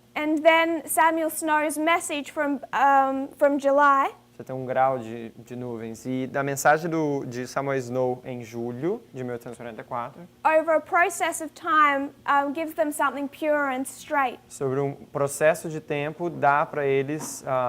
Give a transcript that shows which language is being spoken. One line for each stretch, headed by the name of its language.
English: And then Samuel Snow's message from July
Portuguese: Você tem um grau de nuvens. E da mensagem de Samuel Snow em julho de 1844,
English: over a process of time gives them something pure and straight.
Portuguese: sobre um processo de tempo, dá para eles